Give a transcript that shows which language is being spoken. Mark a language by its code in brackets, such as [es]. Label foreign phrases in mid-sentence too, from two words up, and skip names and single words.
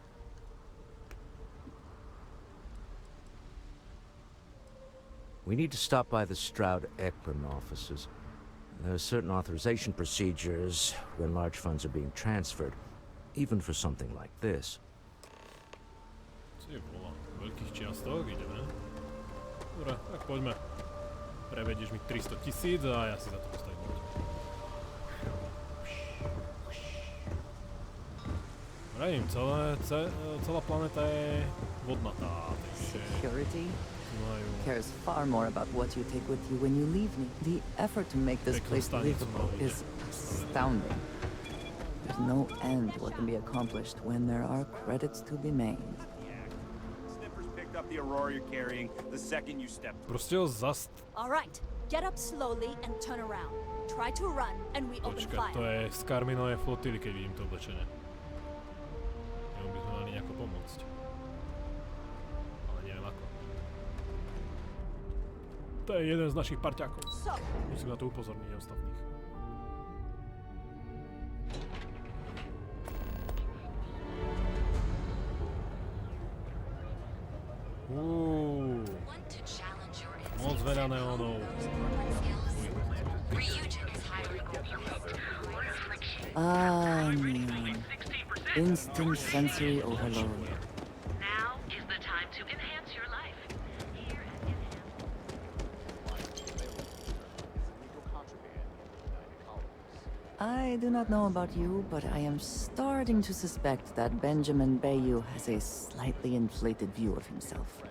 [en] We need to stop by the Stroud-Ekman offices. There are certain authorization procedures when large funds are being transferred, even for something like this. [sk] Ty volám, veľkých čiastok, ideme. Dobre, tak poďme. Prevedieš mi 300 000 a ja si za to postavím loď. Vravím, celá planéta je vodnatá, takže... [en] Security cares far more about what you take with you when you leave me. The effort to make this place livable is astounding. There's no end what can be accomplished when there are credits to be made. Up the Aurora you're carrying the second you step. [sk] Proste ho [en] All right, get up slowly and turn around. Try to run and we open fire. [sk] To je z Karminovej flotily, keď vidím to oblečenie. Jemu by sme mali nejako pomôcť. Ale neviem ako. To je jeden z našich parťákov. Musím na to upozorniť ostatných. Moc veľa neonov. Neon. [en] Instant sensory overload. Now is the time to enhance your life. Here I do not know about you, but I am starting to suspect that Benjamin Bayou has a slightly inflated view of himself.